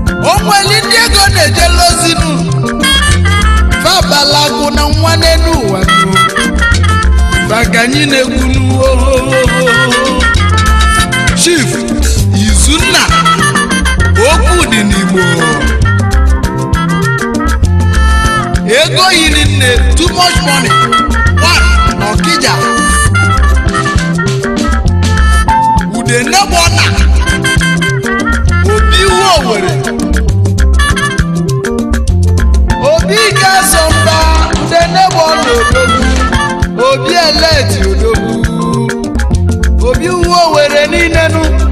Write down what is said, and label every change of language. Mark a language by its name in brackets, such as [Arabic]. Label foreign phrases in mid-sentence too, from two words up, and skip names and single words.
[Igbo] O nwere ndị ego na-ejele ozi nụ. Fa bala akụ na nwa n'elu ụwa nụ. Fa ka anyị na-ekwu nụ. Chief Izunna, okwu dị n'Igbo. Ego yiri nne, [English] too much money. One, [Igbo] n'Ọkịja. Ude Nnebọna, Obi Iwu Owerri. Obi Gazo Mba, Ude Nnebọna Odogwu. Obi Eleti Odogwu. Obi Iwu Owerri niile nụ.